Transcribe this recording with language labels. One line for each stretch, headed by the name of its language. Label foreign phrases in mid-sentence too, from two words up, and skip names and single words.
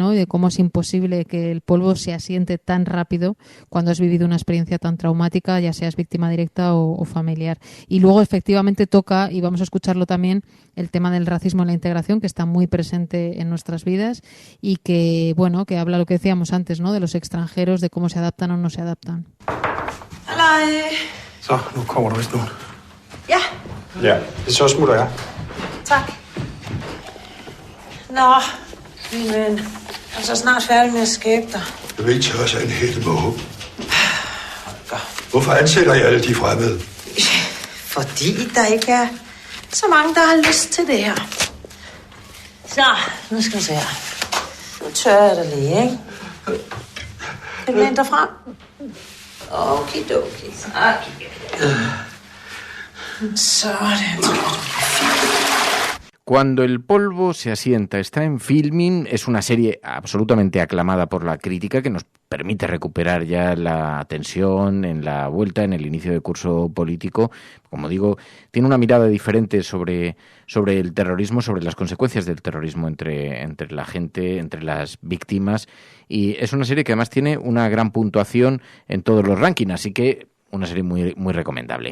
Spanish: Y de cómo es imposible que el polvo se asiente tan rápido cuando has vivido una experiencia tan traumática, ya seas víctima directa o familiar. Y luego efectivamente toca, y vamos a escucharlo también, el tema del racismo y la integración, que está muy presente en nuestras vidas y que, bueno, que habla lo que decíamos antes, ¿no?, de los extranjeros, de cómo se adaptan o no se adaptan.
Danish: Halløj. Så, nu kommer du vist nu. Ja. Ja, så smutter jeg. Tak. Nå, min ven. Jeg er så snart færdig med at skabe dig. Jeg vil ikke tage os af en hele måge. Hvorfor ansætter I alle de fremmede? Fordi der ikke er så mange, der har lyst til det her. Så, nu skal vi se her. Nu tørrer jeg dig lige, ikke? Kan du læne dig frem? Okidoki. Sådan.
Spanish: Cuando el polvo se asienta está en Filmin, es una serie absolutamente aclamada por la crítica que nos permite recuperar ya la tensión en la vuelta, en el inicio de curso político. Como digo, tiene una mirada diferente sobre el terrorismo, sobre las consecuencias del terrorismo entre la gente, entre las víctimas, y es una serie que además tiene una gran puntuación en todos los rankings, así que una serie muy, muy recomendable.